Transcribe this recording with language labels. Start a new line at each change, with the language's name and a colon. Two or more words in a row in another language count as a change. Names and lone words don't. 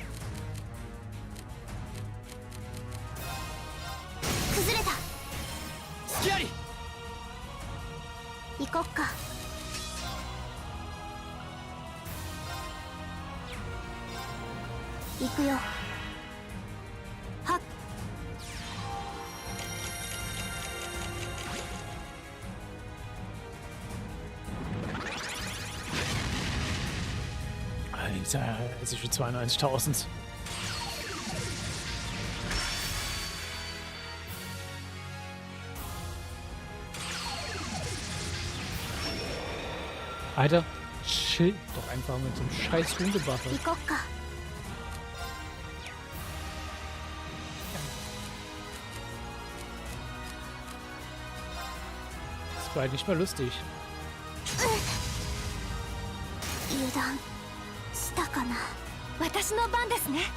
Japanese: 崩れた。隙あり。行こっか。行くよ。はっ。
German: Alter, es ist schon 92.000. Alter, chill doch einfach mit so einem scheiß Hundebuffer.
Japanese: 行こっか。
German: Das war halt nicht mehr lustig.
Japanese: 油断したかな。私の番ですね。